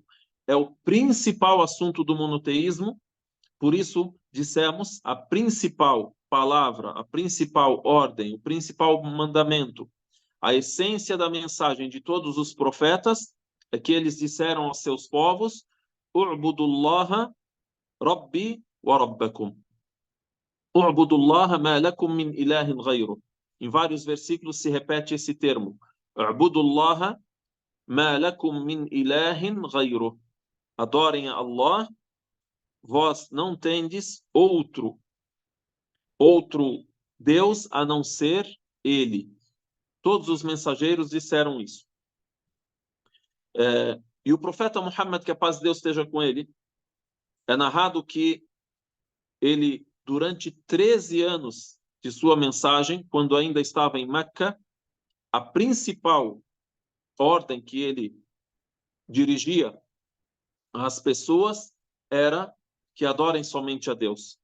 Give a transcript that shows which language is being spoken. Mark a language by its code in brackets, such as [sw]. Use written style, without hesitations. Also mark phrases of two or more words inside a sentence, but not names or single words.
[pt] É o principal assunto do monoteísmo. Por isso, dissemos, a principal palavra, a principal ordem, o principal mandamento, a essência da mensagem de todos os profetas é que eles disseram aos seus povos: [ar] اعبدوا الله ربي وربكم. اعبدوا الله ما لكم من إله غيره. [pt] Em vários versículos se repete esse termo. [ar] اعبدوا الله ما لكم من إله غيره. [pt] Adorem a Allah, vós não tendes outro Deus a não ser Ele. Todos os mensageiros disseram isso. E o profeta Muhammad, que a paz de Deus esteja com ele, é narrado que ele, durante 13 anos de sua mensagem, quando ainda estava em Meca, a principal ordem que ele dirigia às pessoas era que adorem somente a Deus.